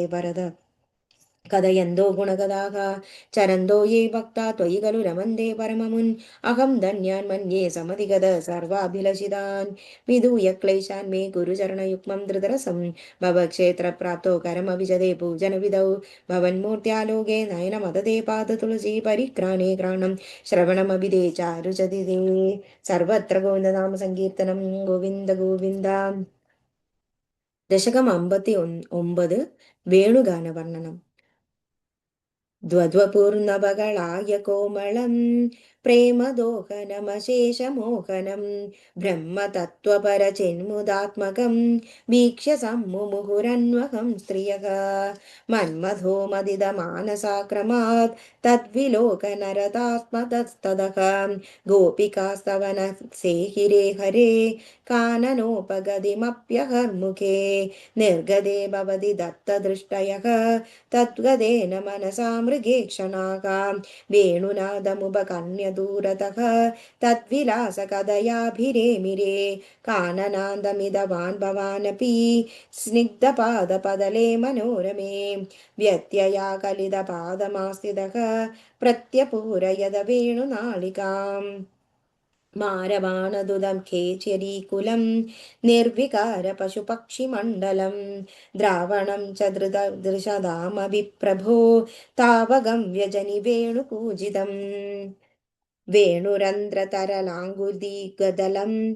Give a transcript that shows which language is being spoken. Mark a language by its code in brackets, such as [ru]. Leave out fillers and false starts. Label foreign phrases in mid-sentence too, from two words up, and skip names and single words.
[sa] वरद कथयन्तो गुणगदाः चरन्तो ये भक्ता त्वयि खलु रमन्ते परममुन् अहं धन्यान् मन्ये समधिगत सर्वाभिलषितान् विधूय क्लेशान् मे गुरुचरणयुग्मं धृतरसं भवक्षेत्रप्राप्तो करमभिजते पूजनविधौ भवन्मूर्त्यालोके नयनमदते पादतुलसी परिक्राणे घ्राणं श्रवणमभिदे चारुचति ते सर्वत्र गोविन्दनाम सङ्कीर्तनं गोविन्द गोविन्द दशकम् 59 വേണുഗാനവർണ്ണനം ദ്വന്ദ്വപൂർണവകളായ കോമളം പ്രേമദോഹനമശേഷമോഹനം ബ്രഹ്മതത്വപരചിന്മുദാത്മകം വീക്ഷ്യ സമ്മുമുഹുരന്വഹം സ്ത്രിയഃ മന്മഥോ മദിതമാനസാക്രമാത് തദ്വിലോകനരതാത്മതസ്തതഃ ഗോപികാസ്തവന സേഹിരേ ഹരേ കാനനോപഗതിമപ്യഹർമുഖേ നിർഗതേ ഭവതി ദത്തദൃഷ്ടയഃ तद्गदेन मनसा मृगेक्षणाः वेणुनादमुपकर्ण्यदूरतः तद्विलासकदयाभिरेमिरे काननान्दमिदवान् भवानपि स्निग्धपादपदले मनोरमे व्यत्यया कलितपादमास्थितः प्रत्यपूरयद वेणुनालिकाम् मारवाणदुदं खेचरीकुलं निर्विकारपशुपक्षिमण्डलं द्रावणं च दृशदामभिप्रभो तावगं व्यजनि वेणुपूजितम् वेणुरन्ध्रतरलाङ्गुदीगदलं